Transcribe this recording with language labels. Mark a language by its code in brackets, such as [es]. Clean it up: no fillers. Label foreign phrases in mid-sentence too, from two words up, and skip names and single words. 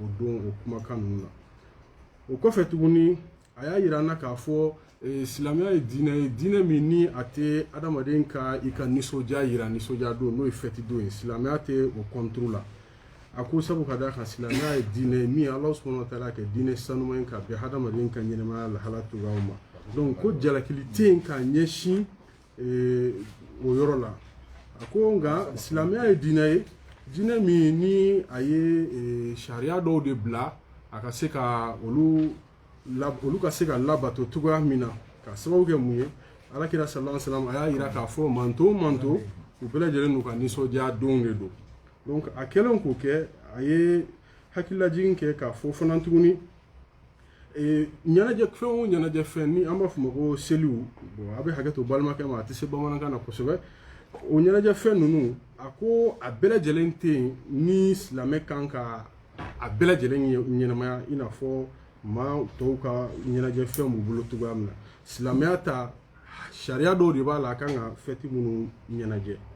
[bm] don o kumakan ninnu na o kɔfɛ tuguni a y'a yira an na k'a fɔ silamɛya ye diinɛ ye diinɛ min ni a tɛ adamaden ka i ka nisɔndiya yira nisɔndiya don n'o ye fɛti don ye silamɛya tɛ o kɔnturu la a ko sabu ka d'a kan silamɛya ye diinɛ ye min Ala [ar] سبحانه وتعالى [bm] kɛ diinɛ sanuman ka bɛn hadamaden ka ɲɛnɛmaya lahala cogoyaw ma donc ko jalakili tɛ yen k'a ɲɛsin o yɔrɔ la a ko nka silamɛya ye diinɛ ye diinɛ min ni a ye sariya dɔw de bila a ka se ka olu ka se ka labato cogoya min na ka sababu kɛ mun ye alakira [ar] صلى الله عليه وسلم [bm] a y'a yira k'a fɔ manto manto u bɛɛ lajɛlen n'u ka nisɔndiya don de don donc a kɛlen k'o kɛ a ye hakililajigin kɛ k'a fɔ fana tuguni ɲɛnajɛ fɛn o ɲɛnajɛ fɛn ni an b'a fɔ ma ko seliw bon a bɛ hakɛ to balimakɛ ma a tɛ se bamanankan na kosɛbɛ o ɲɛnajɛ fɛn ninnu a ko a bɛɛ lajɛlen tɛ yen ni silamɛ kan ka a bɛɛ lajɛlen ɲɛnamaya i n'a fɔ maa tɔw ka ɲɛnajɛ fɛn b'u bolo cogoya min na silamɛya ta sariya dɔw de b'a la a kan ka fɛti minnu ɲɛnajɛ